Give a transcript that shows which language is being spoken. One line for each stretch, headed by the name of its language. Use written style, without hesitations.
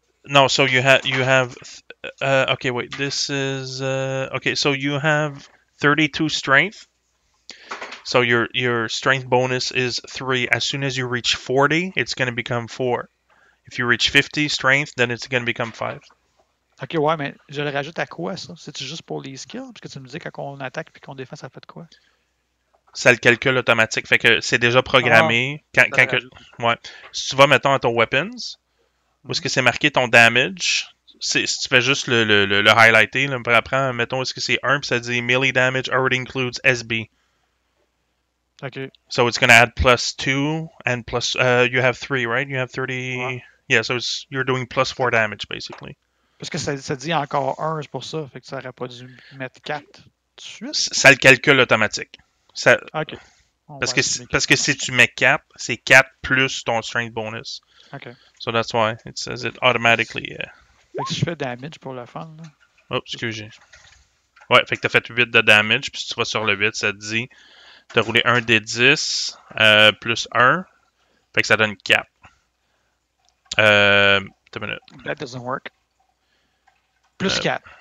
English: No, so you have okay, wait. This is okay, so you have 32 strength. So your strength bonus is 3. As soon as you reach 40, it's going to become 4. If you reach 50 strength, then it's going to become 5.
French: Ok, ouais, mais je le rajoute à quoi ça? C'est-tu juste pour les skills? Parce que tu me dis quand on attaque puis qu'on défend, ça fait de quoi? Ça le calcule automatique, fait que c'est déjà programmé. Ça le rajoute. Ouais. Si tu vas mettons à ton weapons, où est-ce que c'est marqué ton damage, si tu fais juste le highlighter, là, après, mettons, est-ce que c'est 1, puis ça dit
English: melee damage already includes SB.
French: Ok.
English: So it's going to add +2 and plus, you have 3, right? You have 30.
French: Ouais.
English: Yeah, so you're doing +4 damage, basically.
French: Parce que ça dit encore 1, c'est pour ça. Fait que ça aurait pas dû mettre 4 tout de suite. Ça le calcule automatique. Ok. On Parce va que, essayer. parce que si tu mets 4, c'est 4 plus ton strength bonus. Ok.
English: So that's why it says it automatically.
French: Fait que si je fais damage pour le fun, là. Oh, excusez. Ouais, fait que t'as fait 8 de damage, puis si tu vas sur le 8, ça te dit t'as roulé 1 des 10 plus 1. Fait que ça donne 4. Attends une minute.
English: That doesn't work. Plus 4.